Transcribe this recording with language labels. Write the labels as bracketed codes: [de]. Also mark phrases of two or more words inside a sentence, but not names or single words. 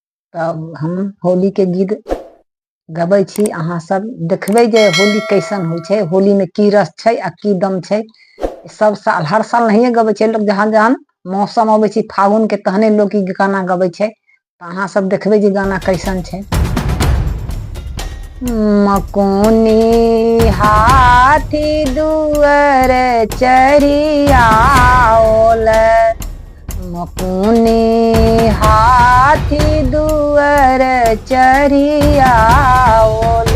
[mai] तब हम होली के गीत गबै छी। अहाँ सब देखबै जे होली कैसन होइ छै, होली में की रस छै आ की दम छै। सब साल हर साल नहीं गबै छै लोग, जहां जहां मौसम अबै छै फागुन के तहने लोग ई गाना गबै छै। अहाँ सब देखबै जे गाना कैसन छै। मकुनी हाथी दुअर चरियाओल, मकुनी हाथी दुअर चरियाओल।